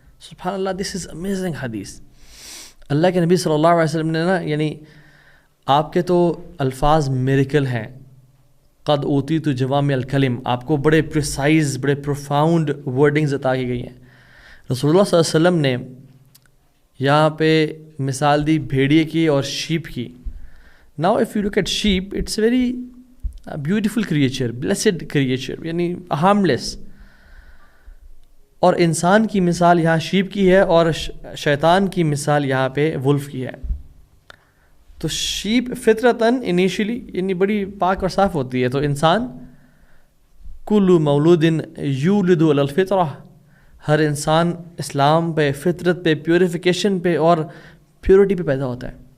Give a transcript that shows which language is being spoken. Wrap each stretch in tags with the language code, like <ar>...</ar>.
<ur>سبحان اللہ،</ur> <en>This is amazing حدیث.</en> <ur>اللہ کے نبی صلی اللہ علیہ وسلم نے یعنی آپ کے تو الفاظ میریکل ہیں.</ur> <ar>قد اوتیت جوامع الکلم،</ar> <ur>آپ کو بڑے پریسائز، بڑے</ur> <en>profound wordings</en> <ur>عطا کی گئی ہیں. رسول اللہ صلی اللہ علیہ وسلم نے یہاں پہ مثال دی بھیڑیے کی اور شیپ کی.</ur> <en>Now if you look at sheep, it's a very beautiful creature, blessed creature, یعنی harmless.</en> <ur>اور انسان کی مثال یہاں شیپ کی ہے اور شیطان کی مثال یہاں پہ ولف کی ہے. تو شیپ فطرتاً انیشلی یعنی بڑی پاک اور صاف ہوتی ہے. تو انسان</ur> <ar>کل مولود یولد علی الفطرہ،</ar> <ur>ہر انسان اسلام پہ، فطرت پہ، پیوریفیکیشن پہ اور پیورٹی پہ پیدا ہوتا ہے.</ur>